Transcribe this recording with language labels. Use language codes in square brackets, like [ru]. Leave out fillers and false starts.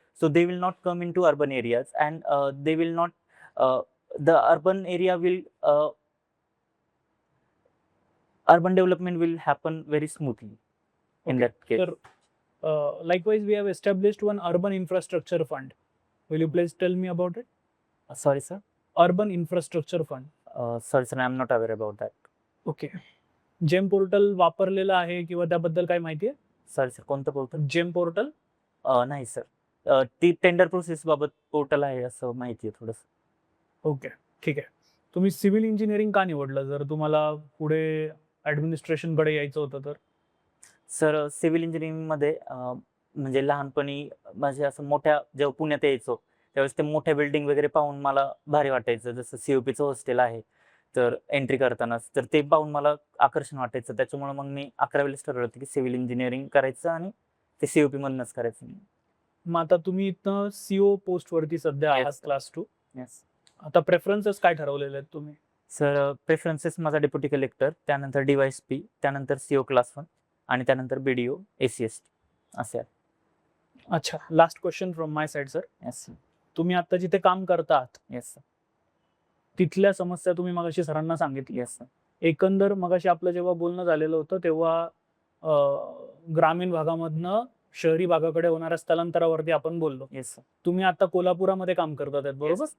[en] So they will not come into urban areas and they will not, the urban area will, urban development will happen very smoothly in that case. Sir, likewise, we have established one urban infrastructure fund. Will you please tell me about it? Sorry sir. Urban infrastructure fund. Sorry sir, I am not aware about that. Okay. [mr] Jam portal वापरलेलं आहे किंवा त्याबद्दल काय माहिती आहे? Sorry sir, कोणतं बोलतो? जेम portal? नाही सर, ती टेंडर प्रोसेस बाबत पोर्टल आहे असं माहिती आहे थोडंसं. ओके, ठीक आहे. तुम्ही सिव्हिल इंजिनिअरिंग का निवडलं जर तुम्हाला पुढे ॲडमिनिस्ट्रेशनकडे यायचं होतं तर? सर सिव्हिल इंजिनिअरिंगमध्ये म्हणजे लहानपणी माझे असं मोठ्या जेव्हा पुण्यात यायचो त्यावेळेस ते मोठ्या बिल्डिंग वगैरे पाहून मला भारी वाटायचं. जसं COPचं हॉस्टेल आहे तर एंट्री करतानाच तर ते पाहून मला आकर्षण वाटायचं. त्याच्यामुळे मग मी 11वीलाच ठरवलं होतं की सिव्हिल इंजिनिअरिंग करायचं आणि ते COP मधनंच करायचं. मग आता तुम्ही इथं CO पोस्ट वरती सध्या [en] Yes, [mr] आहात [en] sir. [mr] क्लास 2. [en] yes [mr] आता प्रेफरन्सेस काय ठरवलेले आहेत तुम्ही? सर प्रेफरन्सेस माझा डेप्युटी कलेक्टर, त्यानंतर DYSP, त्यानंतर CO क्लास 1 आणि त्यानंतर BDO ACST असे आहे. [en] अच्छा, last question from my side sir. Yes [mr] तुम्ही आता जिथे काम करता आहात [en] yes [mr] तिथल्या समस्या तुम्ही मगाशी सरांना सांगितली. [en] yes [mr] एकंदर मगाशी आपलं जेव्हा बोलणं झालेलं होतं तेव्हा ग्रामीण भागामधनं शहरी भागाकडे होणाऱ्या स्थलांतरावरती आपण बोललो. [en] yes [mr] तुम्ही आता कोल्हापुरामध्ये काम करतात आहेत बरोबर?